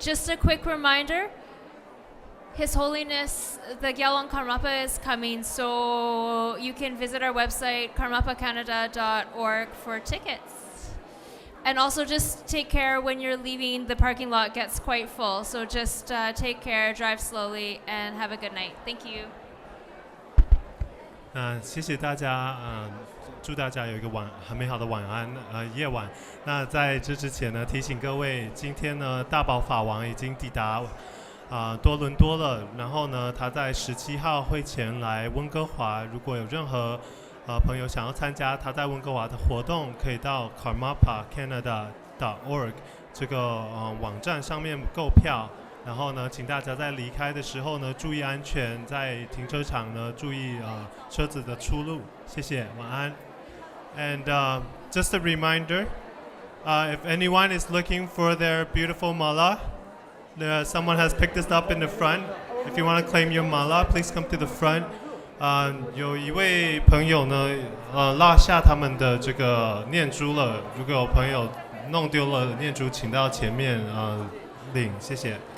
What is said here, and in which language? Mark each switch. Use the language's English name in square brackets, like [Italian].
[English] Just a quick reminder, His Holiness the Gyalwang Karmapa is coming, so you can visit our website karmapacanada.org for tickets. And also just take care when you're leaving, the parking lot gets quite full, so just take care, drive slowly, and have a good night. Thank you. [Chinese] 谢谢大家，祝大家有一个很美好的晚安，夜晚。那在这之前呢，提醒各位，今天呢，大宝法王已经抵达多伦多了，然后呢，他在17号会前来温哥华。如果有任何朋友想要参加他在温哥华的活动，可以到 karmapacanada.org 这个网站上面购票。然后呢，请大家在离开的时候呢，注意安全，在停车场呢注意车子的出入。谢谢，晚安。 [English] And just a reminder, if anyone is looking for their beautiful mala, someone has picked this up in the front. If you want to claim your mala, please come to the front. [Chinese] 有一位朋友呢，落下他们的这个念珠了。如果有朋友弄丢了念珠，请到前面领，谢谢。